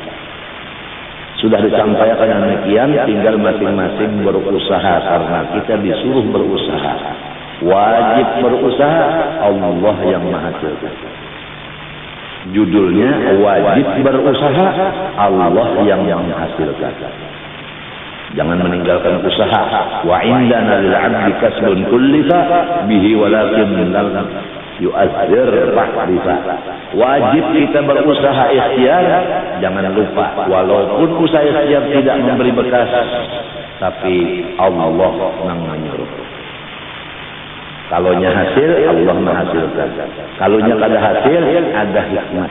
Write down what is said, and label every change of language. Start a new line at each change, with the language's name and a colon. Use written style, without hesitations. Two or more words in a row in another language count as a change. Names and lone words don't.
Indonesian: Sudah disampaikan demikian, tinggal masing-masing berusaha karena kita disuruh berusaha. Wajib berusaha, Allah yang menghasilkan. Judulnya wajib berusaha, Allah yang menghasilkan. Jangan meninggalkan usaha.
Arabic: وعندنا للعبد كسب كلف به ولكن يؤثر فاعرفا.
Indonesian: Wajib kita berusaha ikhtiar, jangan lupa walaupun usaha ikhtiar tidak memberi bekas, tapi Allah yang menyuruh. Kalaunya hasil, Allah menghasilkan. Kalaunya kada hasil, ada hikmat.